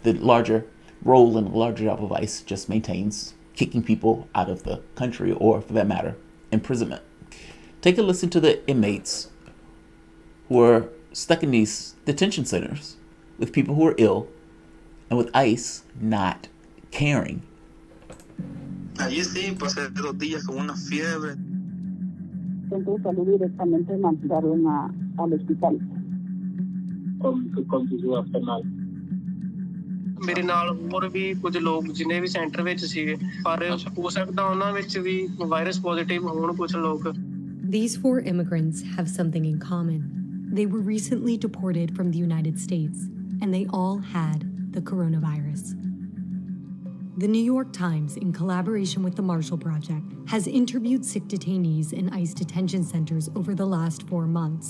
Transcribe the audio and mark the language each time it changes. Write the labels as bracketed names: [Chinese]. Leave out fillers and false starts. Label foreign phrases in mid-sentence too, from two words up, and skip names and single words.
[English] The larger role and the larger job of ICE just maintains kicking people out of the country, or for that matter, imprisonment. Take a listen to the inmates who are stuck in these detention centers with people who are ill and with ICE not caring. [Spanish] Allí sí, pasé 2 días con una fiebre. Centro de salud directamente me mandaron al hospital. Con su penal. [Punjabi] ਮੇਰੇ ਨਾਲ ਹੋਰ ਵੀ ਕੁਝ ਲੋਕ ਜਿਨੇ ਵੀ ਸੈਂਟਰ ਵਿੱਚ ਸੀਗੇ ਪਰ ਹੋ ਸਕਦਾ ਉਹਨਾਂ ਵਿੱਚ ਵੀ [English] virus positive [Punjabi] ਹੋਣ ਕੁਝ ਲੋਕ. [English] These 4 immigrants have something in common. They were recently deported from the United States, and they all had the coronavirus. The New York Times, in collaboration with the Marshall Project, has interviewed sick detainees in ICE detention centers over the last 4 months.